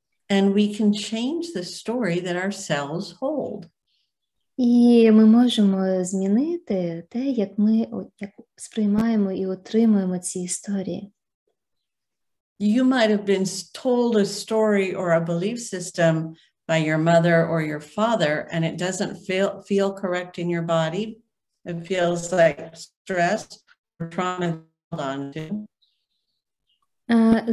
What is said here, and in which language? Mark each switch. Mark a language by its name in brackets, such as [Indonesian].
[English] And we can change the story that our cells hold. [Ukrainian] І ми можемо змінити те, як ми сприймаємо і отримуємо ці історії. [English] You might have been told a story or a belief system by your mother or your father, and it doesn't feel correct in your body. It feels like stress or trauma held on to.